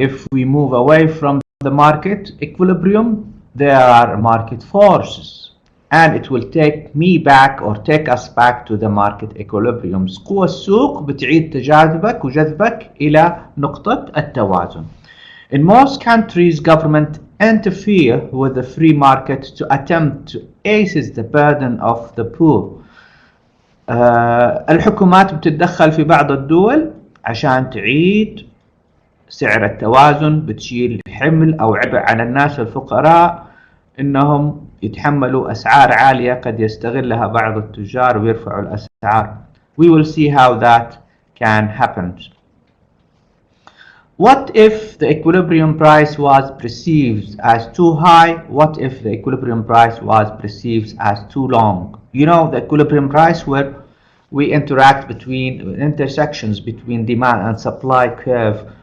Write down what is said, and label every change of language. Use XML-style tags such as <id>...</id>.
<en>If we move away from the market equilibrium, there are market forces. And it will take me back or take us back to the market equilibrium.</en> <ar>قوى السوق بتعيد تجاذبك وجذبك إلى نقطة التوازن.</ar> <en>In most countries, government interfere with the free market to attempt to ease the burden of the poor.</en> <ar>الحكومات بتتدخل في بعض الدول عشان تعيد سعر التوازن، بتشيل حمل أو عبء على الناس الفقراء إنهم يتحملوا أسعار عالية قد يستغلها بعض التجار ويرفعوا الأسعار.</ar> <en>We will see how that can happen. What if the equilibrium price was perceived as too high? What if the equilibrium price was perceived as too long? You know, the equilibrium price where we interact between intersections between demand and supply curve.</en>